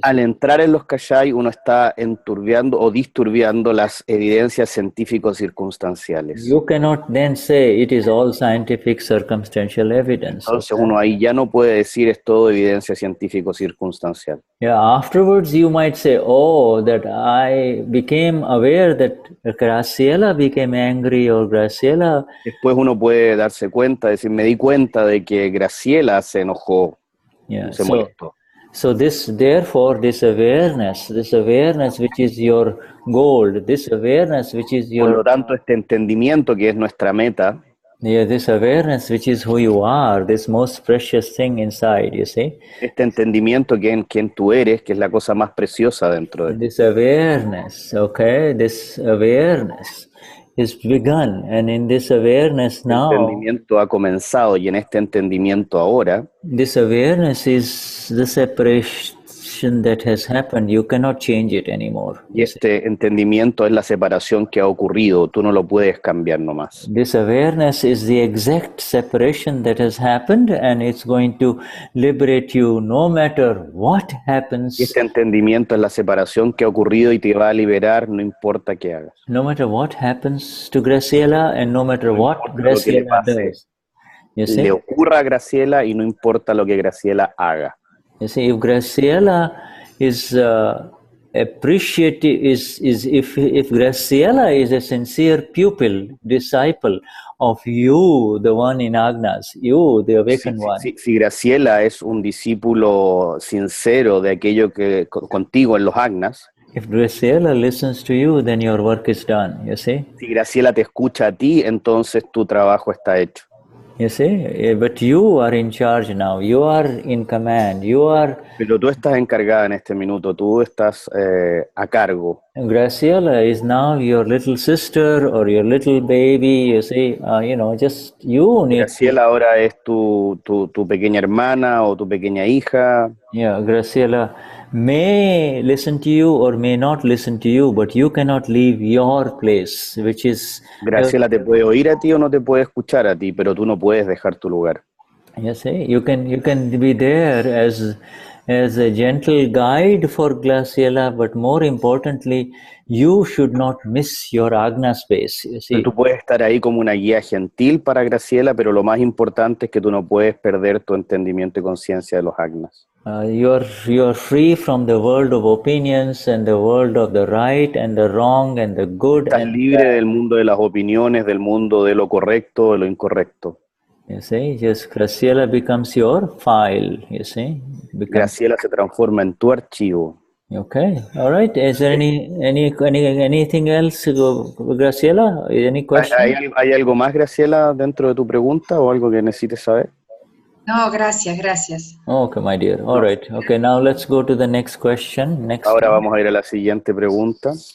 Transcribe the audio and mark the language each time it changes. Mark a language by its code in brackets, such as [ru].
[es] Al entrar en los kashay, uno está enturbiando o disturbiando las evidencias científicos circunstanciales. [en] You cannot then say it is all scientific circumstantial evidence. [es] Entonces uno ahí ya no puede decir es todo evidencia científico circunstancial. [en] Yeah, afterwards you might say, oh, that I became aware that Graciela became angry or Graciela. [es] Después uno puede darse cuenta, decir, me di cuenta de que Graciela se enojó, se molestó. [en] So therefore, this awareness which is your goal, this awareness which is your... [es] Por lo tanto, este entendimiento que es nuestra meta, [en] this awareness which is who you are, this most precious thing inside, you see. [es] Este entendimiento que en quien tú eres, que es la cosa más preciosa dentro de ti. [en] This awareness, this awareness is begun, and in this awareness now, [es] el entendimiento ha comenzado, y en este entendimiento ahora, [en] this awareness is the separation that has happened. You cannot change it anymore. [es] Y este entendimiento es la separación que ha ocurrido. Tú no lo puedes cambiar nomás. [en] This awareness is the exact separation that has happened, and it's going to liberate you no matter what happens. [es] Y este entendimiento es la separación que ha ocurrido y te va a liberar no importa qué hagas. [en] No matter what happens to Graciela and no matter what Graciela does. You see? [es] Le ocurra a Graciela y no importa lo que Graciela haga. [en] You see, if Graciela is appreciative, if Graciela is a sincere pupil, disciple of you, the one in Agnas, you, the awakened one. [es] Si Graciela es un discípulo sincero de aquello que contigo en los Agnas, [en] if Graciela listens to you, then your work is done, you see. [es] Si Graciela te escucha a ti, entonces tu trabajo está hecho. [en] You see, but you are in charge now. You are in command. You are. [es] Pero tú estás encargada en este minuto. Tú estás a cargo. [en] Graciela is now your little sister or your little baby. You see, just you need. [es] Graciela ahora es tu pequeña hermana o tu pequeña hija. [en] Yeah, Graciela may listen to you or may not listen to you, but you cannot leave your place, which is... [es] Graciela te puede oír a ti o no te puede escuchar a ti, pero tú no puedes dejar tu lugar. [en] You see, you can be there as as a gentle guide for Graciela, but more importantly, you should not miss your Agna space. You see, [es] Tú puedes estar ahí como una guía gentil para Graciela, pero lo más importante es que tú no puedes perder tu entendimiento y conciencia de los Agnas. [en] you are free from the world of opinions and the world of the right and the wrong and the good [es] Estás [en] and [es] libre [en] bad. [es] del mundo de las opiniones, del mundo de lo correcto, de lo incorrecto. [en] You see, just Graciela becomes your file. You see, [es] Graciela se transforma en tu archivo. [en] Okay, all right. Is there anything else, Graciela? Any question? [es] ¿Hay algo más, Graciela, dentro de tu pregunta o algo que necesites saber? No, gracias, gracias. [en] Okay, my dear. All right. Okay, now let's go to the next question. [es] Ahora vamos a ir a la siguiente pregunta.